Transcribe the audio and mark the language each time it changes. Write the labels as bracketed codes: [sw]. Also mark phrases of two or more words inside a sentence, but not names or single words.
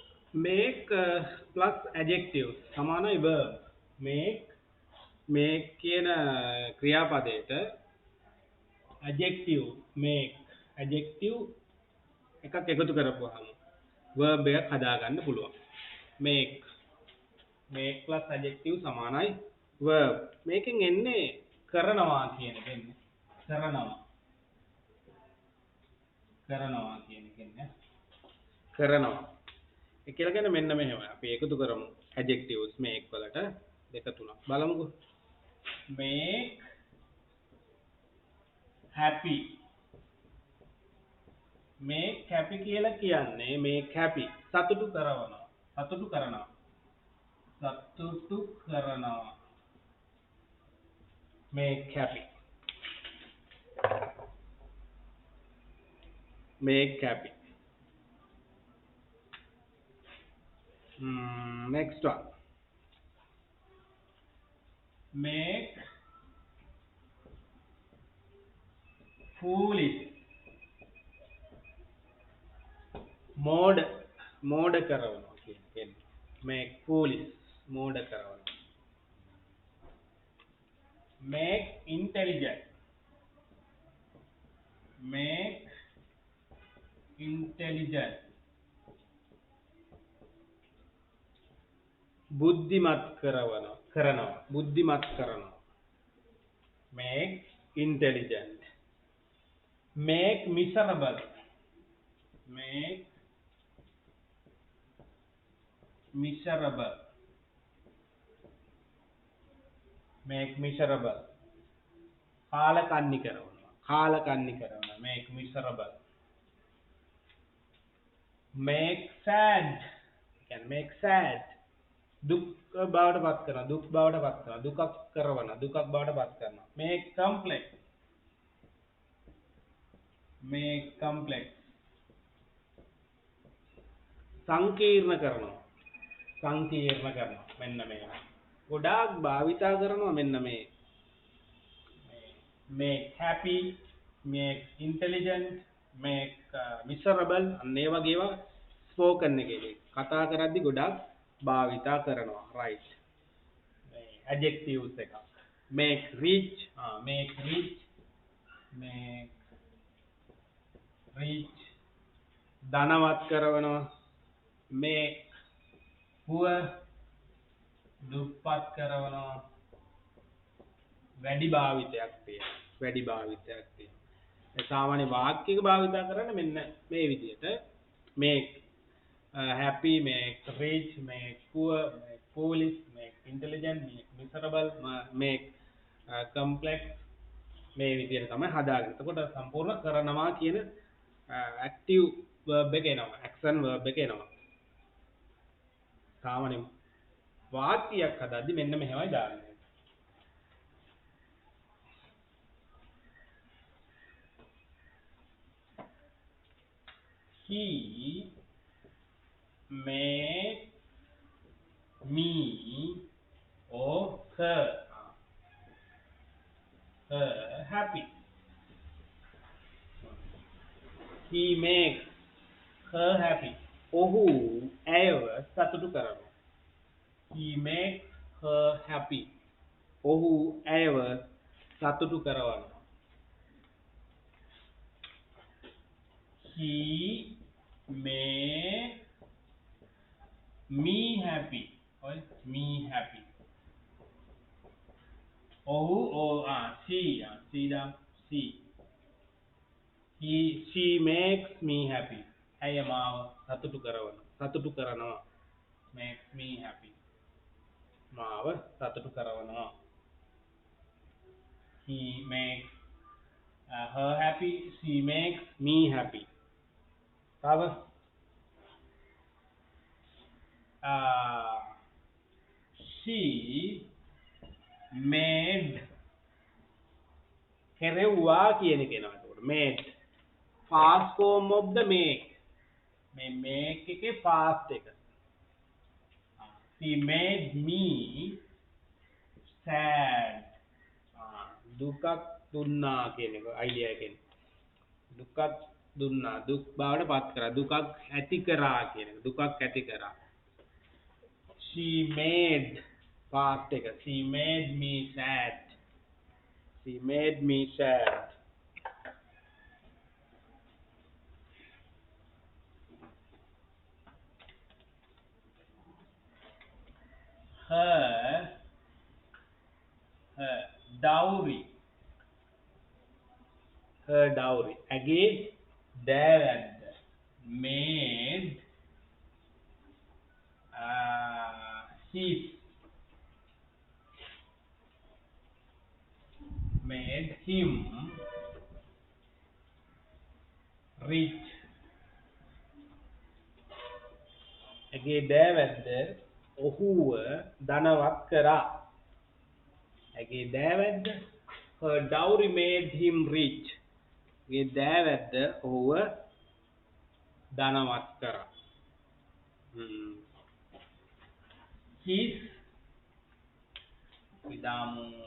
[en] make plus adjective සමානයි verb. [si] make කියන ක්‍රියාපදයට [en] adjective make adjective [si] එකක් එකතු කරපුවාම verb එකක් හදාගන්න පුළුවන්. [en] make plus adjective සමානයි verb. [si] මේකෙන් එන්නේ කරනවා කියන එක එන්නේ. කරනවා කියන එක එන්නේ. කරනවා. ඒ කියලා කියන්නේ මෙන්න මෙහෙම. අපි එකතු කරමු [en] adjectives make [si] වලට දෙක තුනක්. බලමුකෝ. [en] make happy. make happy [si] කියලා කියන්නේ [en] make happy [si] සතුටු කරනවා. සතුටු කරනවා. [en] make happy. make happy. Next one. make foolish. [si] මෝඩ කරනවා කියන්නේ. [en] make foolish [si] මෝඩ කරනවා. [en] make intelligent. make intelligent. [si] බුද්ධිමත් කරනවා. [en] make intelligent. make miserable. make miserable. [si] කාලකන්ණි කරනවා. [en] make miserable. make sad. can make sad. [si] දුක් බවට පත් කරනවා. දුකක් බවට පත් කරනවා. [en] make complex. [si] සංකීර්ණ කරනවා. මෙන්න මේ ගොඩාක් භාවිතා කරනවා මෙන්න මේ [en] make happy, make intelligent, make miserable [si] අන්න ඒ වගේ ඒවා ස්පෝකන් එකේ කතා කරද්දි ගොඩාක් භාවිතා කරනවා. right. [en] adjectives එක make rich. make rich [si] ධනවත් කරනවා. [en] make poor [si] දුප්පත් කරනවා. වැඩි භාවිතයක් තියෙනවා. සාමාන්‍ය වාක්‍යයක භාවිතා කරන්නේ මෙන්න මේ විදිහට [en] make happy, make rich, make poor, make foolish, make intelligent, make miserable, make complex [si] මේ විදිහට තමයි හදාගන්නේ. එතකොට සම්පූර්ණ කරනවා කියන [en] active verb [si] එක එනවා. [en] action verb [si] එක එනවා. සාමාන්‍ය වාක්‍යයක් හදද්දි මෙන්න මෙහෙමයි දාන්නේ. [en] He makes me or her happy. He makes her happy. [si] ඔහු ඇයව සතුටු කරනවා. [en] He makes her happy. [si] ඔහු ඇයව සතුටු කරනවා. [en] He makes me happy. me happy. ඔහු she makes me happy. [si] ඇය මාව සතුටු කරනවා. [en] makes me happy. [si] මාව සතුටු කරනවා. [en] he makes her happy. She makes me happy. තව she made [si] කෙරෙව්වා කියන එක එනවා. එතකොට [en] made past form of the make. [si] මේ make එකේ past එක. [en] She made me sad. [si] දුකක් දුන්නා කියන එක idea එකෙන්. දුකක් දුන්නා දුක් බවට පත් කරා දුකක් ඇති කරා කියන එක දුකක් ඇති කරා [en] she made past [si] එක [en] she made me sad she made me sad her her dowry her dowry [si] ඇගේ දෑවැද්ද [en] made his made him [si] rich ඇගේ දෑවැද්ද ඔහුව ධනවත් කරා ඇගේ දෑවැද්ද [en] her dowry made him rich [si] ඇගේ දෑවැද්ද ඔහුව ධනවත් කරා his විදාමු